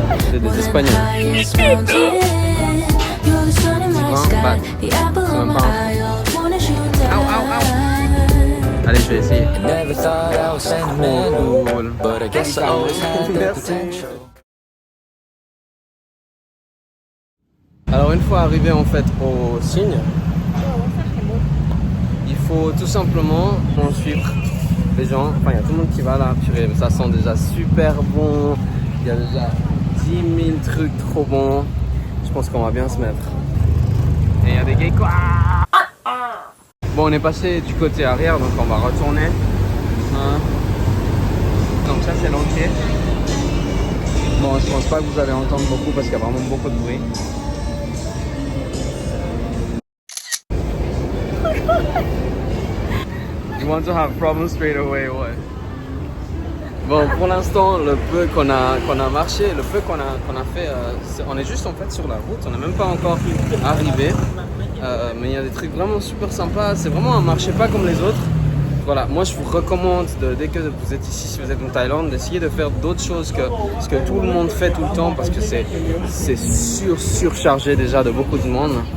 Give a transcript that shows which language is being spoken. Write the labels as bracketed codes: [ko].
[fr] C'est des Espagnols. [en] You're the sun in my sky, the apple on my eye. All I want is you and I. [fr] Allez, je vais essayer. [en] Never thought I was sentimental, but I guess I always had the potential. [fr] Alors une fois arrivé en fait au signe, il faut tout simplement suivre les gens. Enfin, il y a tout le monde qui va là, purée, ça sent déjà super bon. Il y a déjà 10 000 trucs trop bons. Je pense qu'on va bien se mettre. Et il y a des gays quoi. Bon, on est passé du côté arrière, donc on va retourner. Donc ça c'est l'entier. Bon, je pense pas que vous allez entendre beaucoup parce qu'il y a vraiment beaucoup de bruit. [en] You want to have problems straight away, what? [fr] Bon, pour l'instant, le peu qu'on a marché, le peu qu'on a fait, on est juste en fait sur la route, on n'est même pas encore arrivé. Mais il y a des trucs vraiment super sympas, c'est vraiment un marché pas comme les autres. Voilà, moi je vous recommande, dès que vous êtes ici, si vous êtes en Thaïlande, d'essayer de faire d'autres choses que ce que tout le monde fait tout le temps, parce que c'est surchargé déjà de beaucoup de monde.